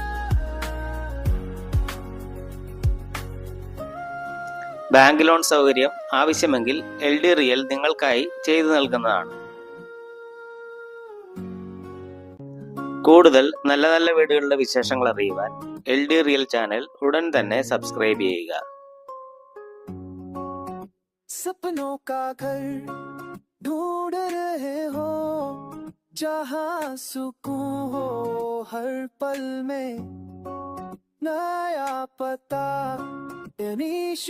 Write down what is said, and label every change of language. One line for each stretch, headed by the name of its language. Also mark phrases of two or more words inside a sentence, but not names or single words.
English: bank loan
Malayalam: സൗകര്യം ആവശ്യമെങ്കിൽ LD റിയൽ നിങ്ങൾക്കായി ചെയ്തു നൽകുന്നതാണ്. കൂടുതൽ നല്ല നല്ല വീടുകളുടെ വിശേഷങ്ങൾ അറിയുവാൻ LD റിയൽ ചാനൽ ഉടൻ തന്നെ സബ്സ്ക്രൈബ് ചെയ്യുക.
Hindi: सपनों का घर ढूंढ रहे हो, जहां सुकून हो हर पल में, नया पता